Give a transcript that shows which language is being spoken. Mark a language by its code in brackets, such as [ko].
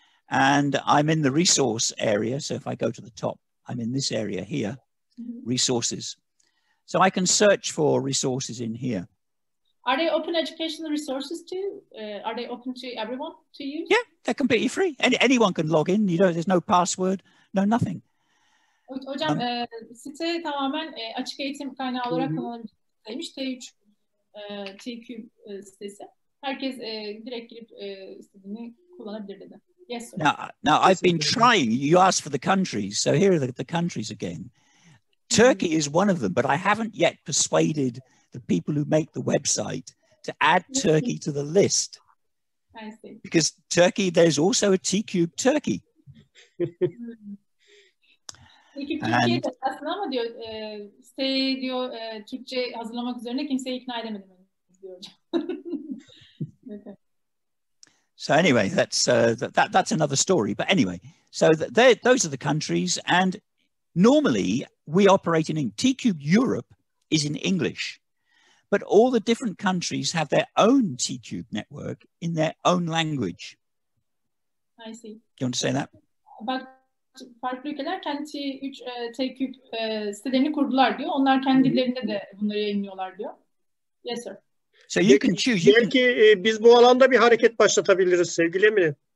[en] And I'm in the resource area. So if I go to the top, I'm in this area here, resources. So I can search for resources in here. Are they open educational resources too? Are they open to everyone to use? Yeah, they're completely free. Anyone can log in. There's no password, no nothing. [tr] Hocam site tamamen açık eğitim kaynağı olarak kullanılabilmiş. T3 T-Cube sitesi. Herkes direkt girip istediğini kullanabilir dedi. [en] Yes, sir. Now I've been trying. You asked for the countries, so here are the countries again. Turkey is one of them, but I haven't yet persuaded the people who make the website to add Turkey to the list. I see. Because Turkey, there's also a T-Cube Turkey. [tr] Peki Türkiye'de aslında ama diyor siteyi diyor Türkçe hazırlamak üzerine kimseyi ikna edemedim diyor hocam. [en] Okay. So anyway, that's another story. But anyway, so those are the countries, and normally we operate in T-Cube Europe is in English, but all the different countries have their own T-Cube network in their own language. I see. Do you want to say that? [tr] Bak, farklı ülkeler kendi T-Cube sitelerini kurdular diyor. Onlar kendi dillerinde de bunları yayınlıyorlar diyor. [en] Yes, sir. So you can choose. [tr] Belki biz bu alanda bir hareket başlatabiliriz sevgili Emine.